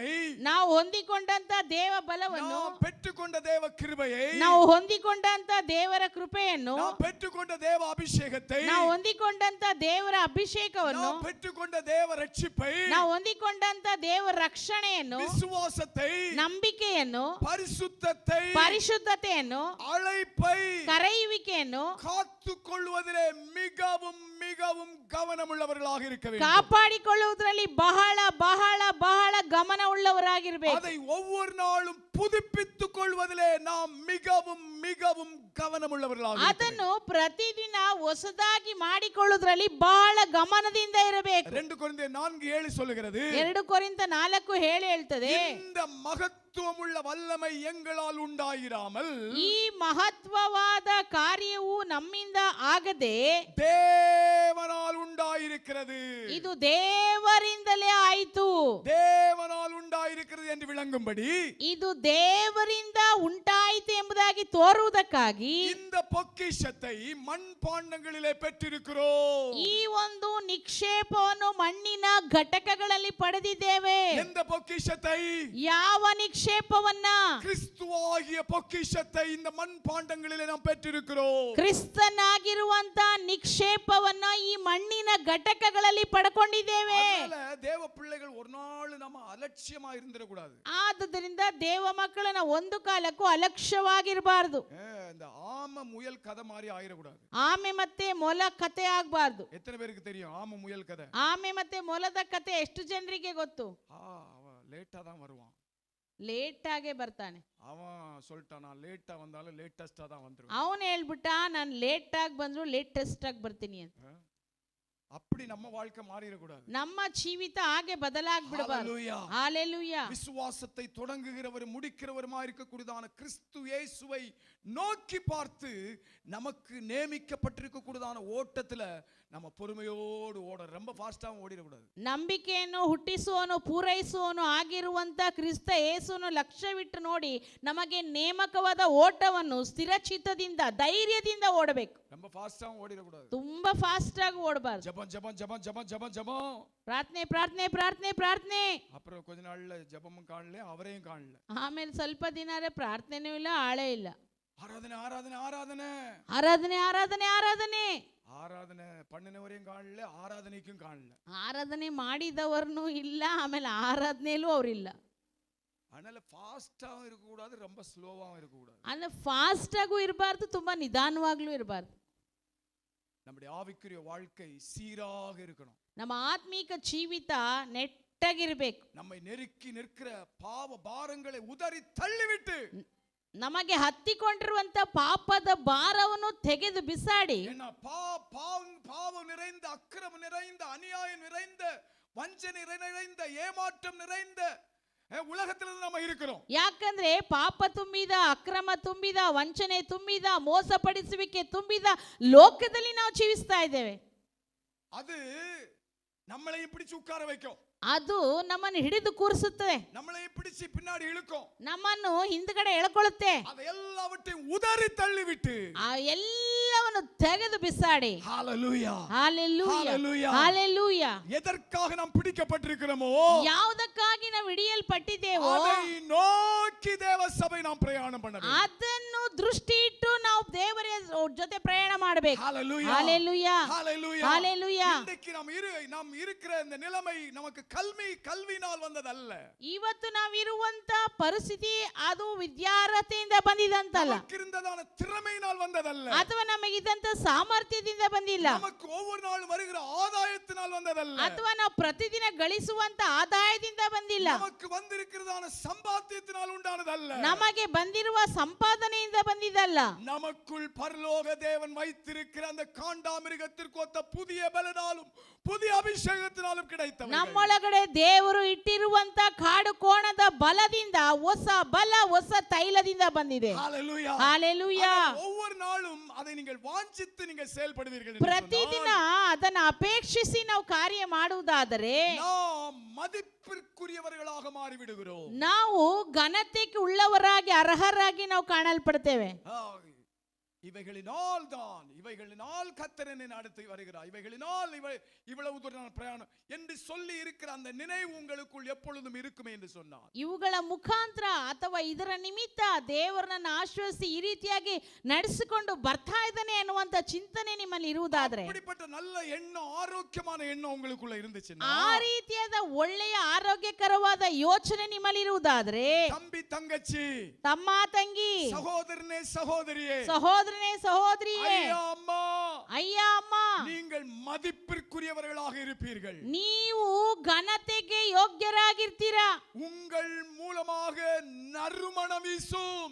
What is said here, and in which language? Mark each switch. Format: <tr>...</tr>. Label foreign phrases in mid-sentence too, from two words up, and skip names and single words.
<kn>ನಾವು ಹೊಂದಿಕೊಂಡಂತ ದೇವ ಬಲವನ್ನು,</kn> <ta>நாம் பெற்றுக்கொண்ட தேவ கிருபையை,</ta> <kn>ನಾವು ಹೊಂದಿಕೊಂಡಂತ ದೇವರ ಕೃಪೆಯನ್ನು,</kn> <ta>நாம் பெற்றுக்கொண்ட தேவ அபிஷேகத்தை,</ta> <kn>ನಾವು ಹೊಂದಿಕೊಂಡಂತ ದೇವರ ಅಭಿಷೇಕವನ್ನು,</kn> <ta>நாம் பெற்றுக்கொண்ட தேவ ரட்சிப்பை,</ta> <kn>ನಾವು ಹೊಂದಿಕೊಂಡಂತ ದೇವರ ರಕ್ಷಣೆಯನ್ನು,</kn> <ta>விசுவாசத்தை,</ta> <kn>ನಂಬಿಕೆಯನ್ನು,</kn> <ta>பரிசுத்தத்தை,</ta> <kn>ಪರಿಶುದ್ಧತೆಯನ್ನು,</kn> <ta>அழைப்பை,</ta> <kn>ಕರೆಯುವಿಕೆಯನ್ನು</kn> <ta>காத்துக்கொள்வதிலே மிகவும் மிகவும் கவனமுள்ளவர்களாக இருக்க வேண்டும்.</ta> <kn>ಕಾಪಾಡಿಕೊಳ್ಳುವುದರಲ್ಲಿ ಬಹಳ ಬಹಳ ಬಹಳ ಗಮನವುಳ್ಳವರಾಗಿರಬೇಕು.</kn> <ta>அதை ஒவ்வொரு நாளும் புதுப்பித்துக் கொள்வதிலே நாம் மிகவும் மிகவும் கவனமுள்ளவர்களாக</ta> <kn>ಅದನ್ನು ಪ್ರತಿದಿನ ಹೊಸದಾಗಿ ಮಾಡಿಕೊಳ್ಳುವುದರಲ್ಲಿ ಬಹಳ ಗಮನದಿಂದ ಇರಬೇಕು.</kn> <ta>2 ಕೊರಿಂಥಿಯர் 4:7 சொல்லுகிறது,</ta> <kn>2 ಕೊರಿಂಥ 4 ಹೇಳ್ತದೆ,</kn> <ta>இந்த மகத்துவமுள்ள வல்லமை எங்களால் உண்டாயிராமல்,</ta> <kn>ಈ ಮಹತ್ವವಾದ ಕಾರ್ಯವು ನಮ್ಮಿಂದ ಆಗದೆ</kn> <ta>தேவனால் உண்டாயிருக்கிறது.</ta> <kn>ಇದು ದೇವರಿಂದಲೇ ಆಯಿತು.</kn> <ta>தேவனால் உண்டாயிருக்கிறது என்று விளங்கும்படி,</ta> <kn>ಇದು ದೇವರಿಂದ ಉಂಟಾಯಿತು ಎಂಬುದಾಗಿ ತೋರುವುದಕ್ಕಾಗಿ</kn> <ta>இந்த பொக்கிஷத்தை மண்பாண்டங்களிலே பெற்றிருக்கிறோம்.</ta> <kn>ಈ ಒಂದು ನಿಕ್ಷೇಪವನ್ನು ಮಣ್ಣಿನ ಘಟಕಗಳಲ್ಲಿ ಪಡೆದಿದ್ದೇವೆ.</kn> <ta>எந்த பொக்கிஷத்தை?</ta> <kn>ಯಾವ ನಿಕ್ಷೇಪವನ್ನ?</kn> <ta>கிறிஸ்துவாகிய பொக்கிஷத்தை இந்த மண்பாண்டங்களிலே நாம் பெற்றிருக்கிறோம்.</ta> <kn>ಕ್ರಿಸ್ತನಾಗಿರುವಂತ ನಿಕ್ಷೇಪವನ್ನ ಈ ಮಣ್ಣಿನ ಘಟಕಗಳಲ್ಲಿ ಪಡ್ಕೊಂಡಿದ್ದೇವೆ.</kn> <ta>அதனால தேவ பிள்ளைகள் ஒரு நாள் நம்ம அலட்சியமா இருந்திரக்கூடாது.</ta> <kn>ಆದುದರಿಂದ ದೇವ ಮಕ್ಕಳನ್ನ ಒಂದು ಕಾಲಕ್ಕೂ ಅಲಕ್ಷ್ಯವಾಗಿರಬಾರದು.</kn> <ta>இந்த ஆம முயல் கதை மாதிரி ஆயிரக்கூடாது.</ta> <kn>ಆಮೆ ಮತ್ತೆ ಮೊಲ ಕತೆ ಆಗಬಾರದು.</kn> <ta>எத்தனை பேருக்கு தெரியும் ஆம முயல் கதை?</ta> <kn>ಆಮೆ ಮತ್ತೆ ಮೊಲದ ಕತೆ ಎಷ್ಟು ಜನರಿಗೆ ಗೊತ್ತು?</kn> <ta>அவ லேட்டா தான் வருவான்.</ta> <kn>ಲೇಟ್ ಆಗೇ ಬರ್ತಾನೆ.</kn> <ta>அவன் சொல்லிட்டான், நான் லேட்டா வந்தாலும் லேட்டஸ்டா தான் வந்துருவேன்.</ta> <kn>ಅವನು ಹೇಳ್ಬಿಟ್ಟ, ನಾನು ಲೇಟ್ ಆಗಿ ಬಂದ್ರು ಲೇಟೆಸ್ಟ್ ಆಗಿ ಬರ್ತೀನಿ ಅಂತ.</kn> <ta>அப்படி நம்ம வாழ்க்கை மாறிடக்கூடாது.</ta> <kn>ನಮ್ಮ ಜೀವಿತ ಹಾಗೆ ಬದಲಾಗ್ಬಿಡಬಾರದು.</kn> <ta>ஹalleluya. விசுவாசத்தை தொடங்குகிறவர் முடிக்கிறவருமா இருக்கக்கூடியதான கிறிஸ்து இயேசுவை நோக்கி பார்த்து நமக்கு நியமிக்கப்பட்டிருக்க கூடியதான ஓட்டத்துல நம்ம பொறுமையோடு ஓட, ரொம்ப ஃபாஸ்டாவும் ஓடிடக்கூடாது.</ta> <kn>ನಂಬಿಕೆಯನ್ನು ಹುಟ್ಟಿಸುವನು ಪೂರೈಸುವನು ಆಗಿರುವಂತ ಕ್ರಿಸ್ತ ಯೇಸುವನ್ನು ಲಕ್ಷ್ಯವಿಟ್ಟು ನೋಡಿ ನಮಗೆ ನೇಮಕವಾದ ಓಟವನ್ನು ಸ್ಥಿರಚಿತ್ತದಿಂದ ಧೈರ್ಯದಿಂದ ಓಡಬೇಕು.</kn> <ta>ரொம்ப ஃபாஸ்டாவும் ஓடிடக்கூடாது.</ta> <kn>ತುಂಬಾ ಫಾಸ್ಟ್ ಆಗಿ ಓಡಬಾರದು.</kn> <ta>ஜெபம் ஜெபம் ஜெபம் ஜெபம் ஜெபம் ஜெபம்,</ta> <kn>ಪ್ರಾರ್ಥನೆ ಪ್ರಾರ್ಥನೆ ಪ್ರಾರ್ಥನೆ ಪ್ರಾರ್ಥನೆ.</kn> <ta>அப்புறம் கொஞ்ச நாள்ல ஜெபமும் காணல, அவரையும் காணல.</ta> <kn>ಆಮೇಲೆ ಸ್ವಲ್ಪ ದಿನ ಪ್ರಾರ್ಥನೆನೂ ಇಲ್ಲ, ಆಳೇ ಇಲ್ಲ.</kn> <ta>ஆராதனை ஆராதனை ஆராதனை</ta> <kn>ಆರಾಧನೆ ಆರಾಧನೆ ಆರಾಧನೆ</kn> <ta>ஆராதனை பண்ணினவரையும் காணல, ஆராதனைக்கும் காணல.</ta> <kn>ಆರಾಧನೆ ಮಾಡಿದವರನ್ನು ಇಲ್ಲ, ಆಮೇಲೆ ಆರಾಧನೆಯಲ್ಲೂ ಅವರಿಲ್ಲ.</kn> <ta>அதனால ஃபாஸ்டாவும் இருக்க கூடாது, ரொம்ப ஸ்லோவாவும் இருக்க கூடாது.</ta> <kn>ಅಂದ್ರೆ ಫಾಸ್ಟ್ ಆಗೂ ಇರಬಾರ್ದು, ತುಂಬಾ ನಿಧಾನವಾಗ್ಲೂ ಇರಬಾರ್ದು.</kn> <ta>நம்முடைய ஆவிக்குரிய வாழ்க்கை சீராக இருக்கணும்.</ta> <kn>ನಮ್ಮ ಆತ್ಮೀಕ ಜೀವಿತ ನೆಟ್ಟಗಿರಬೇಕು.</kn> <ta>நம்மை நெருக்கி நிற்கிற பாவ பாரங்களை உதறி தள்ளிவிட்டு</ta> <kn>ನಮಗೆ ಹತ್ತಿಕೊಂಡಿರುವಂತ ಪಾಪದ ಭಾರವನ್ನು ತೆಗೆದು ಬಿಸಾಡಿ</kn> <ta>என்ன பாவம் நிறைந்த அக்கிரமம் நிறைந்த அநியாயம் நிறைந்த வஞ்சனை நிறைந்த ஏமாற்றம் நிறைந்த உலகத்துல நம்ம இருக்கிறோம்.</ta> <kn>ಯಾಕಂದ್ರೆ ಪಾಪ ತುಂಬಿದ ಅಕ್ರಮ ತುಂಬಿದ ವಂಚನೆ ತುಂಬಿದ ಮೋಸಪಡಿಸುವಿಕೆ ತುಂಬಿದ ಲೋಕದಲ್ಲಿ ನಾವು ಜೀವಿಸ್ತಾ ಇದ್ದೇವೆ.</kn> <ta>அது நம்மளை பிடிச்சு உட்கார வைக்கும்.</ta> <kn>ಅದು ನಮ್ಮನ್ನು ಹಿಡಿದು ಕೂರಿಸುತ್ತದೆ,</kn> <ta>நம்மளை பிடிச்சு பின்னாடி இழுக்கும்,</ta> <kn>ನಮ್ಮನ್ನು ಹಿಂದ್ಗಡೆ ಎಳ್ಕೊಳ್ಳುತ್ತೆ.</kn> <ta>அதெல்லாவற்றையும் உதறி தள்ளிவிட்டு</ta> <kn>ಆ ಎಲ್ಲವನ್ನು ತೆಗೆದು ಬಿಸಾಡಿ</kn> <ta>ஹalleluya ஹalleluya ஹalleluya ஹalleluya எதற்காக நாம் பிடிக்கப்பட்டிருக்கிறோமோ</ta> <kn>ಯಾವುದಕ್ಕಾಗಿ ನಾವು ಹಿಡಿಯಲ್ಪಟ್ಟಿದ್ದೇವೋ</kn> <ta>அதை நோக்கி தேவ சபை நாம் பிரயாணம் பண்ண வேண்டும்.</ta> <kn>ಅದನ್ನು ದೃಷ್ಟಿ ಇಟ್ಟು ನಾವು ದೇವರ ಜೊತೆ ಪ್ರಯಾಣ ಮಾಡಬೇಕು.</kn> <ta>ஹalleluya ஹalleluya ஹalleluya ஹalleluya. இன்னைக்கு நாம் இருக்கிற இந்த நிலைமை நமக்கு கல்வியினால் வந்ததல்ல.</ta> <kn>ಇವತ್ತು ನಾವು ಇರುವಂತ ಪರಿಸ್ಥಿತಿ ಅದು ವಿದ್ಯಾರ್ಹತೆಯಿಂದ ಬಂದಿದಂತಲ್ಲ,</kn> <ta>நமக்கு இருந்ததான திறமையினால் வந்ததல்ல,</ta> <kn>ಅಥವಾ ನಮಗಿದ್ದಂತ ಸಾಮರ್ಥ್ಯದಿಂದ ಬಂದಿಲ್ಲ,</kn> <ta>நமக்கு ஒவ்வொரு நாளும் வருகிற ஆதாயத்தினால் வந்ததல்ல,</ta> <kn>ಅಥವಾ ನಾವು ಪ್ರತಿದಿನ ಗಳಿಸುವಂತ ಆದಾಯದಿಂದ ಬಂದಿಲ್ಲ,</kn> <ta>நமக்கு வந்திருக்கிறதான சம்பாத்தியத்தினால் உண்டானதல்ல,</ta> <kn>ನಮಗೆ ಬಂದಿರುವ ಸಂಪಾದನೆಯಿಂದ ಬಂದಿದ್ದಲ್ಲ.</kn> <ta>நமக்குள் பரலோக தேவன் வைத்திருக்கிற அந்த காண்டாமிருகத்திற்கு ஒத்த புதிய பலனாலும் புதிய அபிஷேகத்தினாலும் கிடைத்தவை.</ta> <kn>ನಮ್ಮೊಳಗಡೆ ದೇವರು ಇಟ್ಟಿರುವಂತ ಕಾಡು ಕೋಣದ ಬಲದಿಂದ ಹೊಸ ಬಲ ಹೊಸ ತೈಲದಿಂದ ಬಂದಿದೆ.</kn> <ta>ஹalleluya ஹalleluya. ஒவ்வொரு நாளும் அதை நீங்கள் வாஞ்சித்து நீங்கள் செயல்படுவீர்கள்.</ta> <kn>ಪ್ರತಿದಿನ ಅದನ್ನು ಅಪೇಕ್ಷಿಸಿ ನಾವು ಕಾರ್ಯ ಮಾಡುವುದಾದರೆ</kn> <ta>நாம் மதிப்பிற்குரியவர்களாக மாறிவிடுகிறோம்.</ta> <kn>ನಾವು ಘನತೆಗೆ ಉಳ್ಳವರಾಗಿ ಅರ್ಹರಾಗಿ ನಾವು ಕಾಣಲ್ಪಡ್ತೇವೆ.</kn> <ta>இவைகளினால் கர்த்தர் என்னை நடத்தி வருகிறார், இவைகளினால் இவ்வளவு தூரம் பிரயாணம் என்று சொல்லி இருக்கிற அந்த நினைவு உங்களுக்குள் எப்பொழுதும் இருக்குமே என்று சொன்னார்.</ta> <kn>ಇವುಗಳ ಮುಖಾಂತರ ಅಥವಾ ಇದರ ನಿಮಿತ್ತ ದೇವರನ್ನ ಆಶ್ರಯಿಸಿ ಈ ರೀತಿಯಾಗಿ ನಡೆಸಿಕೊಂಡು ಬರ್ತಾ ಇದ್ದಾನೆ ಅನ್ನುವಂತ ಚಿಂತನೆ ನಿಮ್ಮಲ್ಲಿ ಇರುವುದಾದ್ರೆ,</kn> <ta>அப்படிப்பட்ட நல்ல எண்ணம் ஆரோக்கியமான எண்ணம் உங்களுக்குள்ள இருந்துச்சுன்னா,</ta> <kn>ಆ ರೀತಿಯಾದ ಒಳ್ಳೆಯ ಆರೋಗ್ಯಕರವಾದ ಯೋಚನೆ ನಿಮ್ಮಲ್ಲಿ ಇರುವುದಾದ್ರೆ,</kn> <ta>தம்பி தங்கச்சி,</ta> <kn>ತಮ್ಮ ತಂಗಿ,</kn> <ta>சகோதரனே சகோதரியே,</ta> <kn>ಸಹೋದರನೇ ಸಹೋದರಿಯೇ,</kn> <ta>ஐயா அம்மா,</ta> <kn>ಅಯ್ಯ ಅಮ್ಮ,</kn> <ta>நீங்கள் மதிப்பிற்குரியவர்களாக இருப்பீர்கள்.</ta> <kn>ನೀವು ಘನತೆಗೆ ಯೋಗ್ಯರಾಗಿರ್ತೀರಾ.</kn> <ta>உங்கள் மூலமாக நறுமணம் வீசும்.</ta>